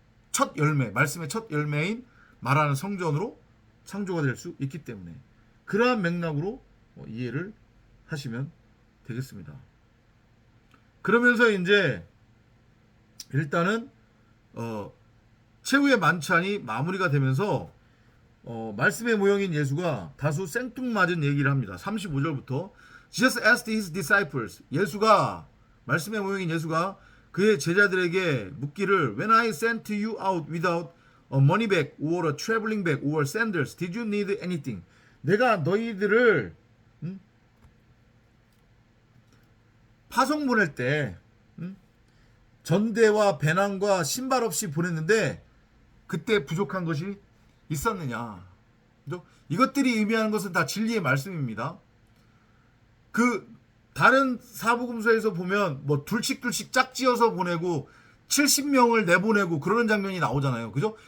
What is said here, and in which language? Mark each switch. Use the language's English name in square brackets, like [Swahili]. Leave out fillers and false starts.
[Korean] 첫 열매, 말씀의 첫 열매인 말하는 성전으로 창조가 될 수 있기 때문에 그러한 맥락으로 이해를 하시면 되겠습니다. 그러면서 이제 일단은 최후의 만찬이 마무리가 되면서 말씀의 모형인 예수가 다수 생뚱맞은 얘기를 합니다. 35절부터 [English] Jesus asked his disciples, [Korean] 예수가, 말씀의 모형인 예수가 그의 제자들에게 묻기를 [English] When I sent you out without a money bag or a traveling bag or sandals, did you need anything? [Korean] 내가 너희들을 파송 보낼 때 전대와 배낭과 신발 없이 보냈는데 그때 부족한 것이 있었느냐? 이것들이 의미하는 것은 다 진리의 말씀입니다. 그 다른 사복음서에서 보면 뭐 둘씩 짝지어서 보내고 70명을 내보내고 그러는 장면이 나오잖아요. 그죠?